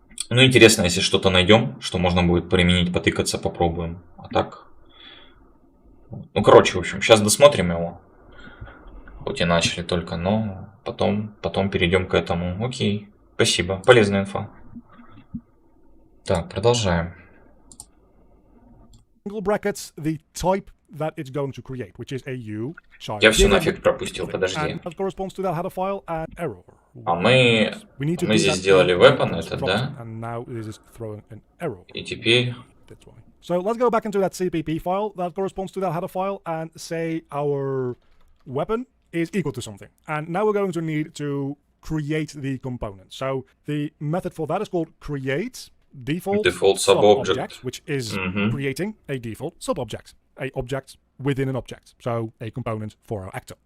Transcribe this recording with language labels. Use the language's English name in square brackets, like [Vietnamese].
[Russian] Ну, интересно, если что-то найдем, что можно будет применить, потыкаться, попробуем. А так... Ну, короче, в общем, сейчас досмотрим его. Хоть и начали только, но потом перейдем к этому. Окей, спасибо, полезная инфа. Так, продолжаем. [English] Angle brackets, the type that it's going to create, which is a U child. [Russian] Я все нафиг пропустил, подожди. [English] And that corresponds to that header file and error. [Russian] А мы здесь сделали weapon, это, да? [English] And now this is throwing an error. [Russian] И теперь... [English] That's why. So let's go back into that CPP file that corresponds to that header file and say our weapon is equal to something. And now we're going to need to create the component. So the method for that is called create default subobject, which is creating a default subobject, a object within an object, so a component for our actor.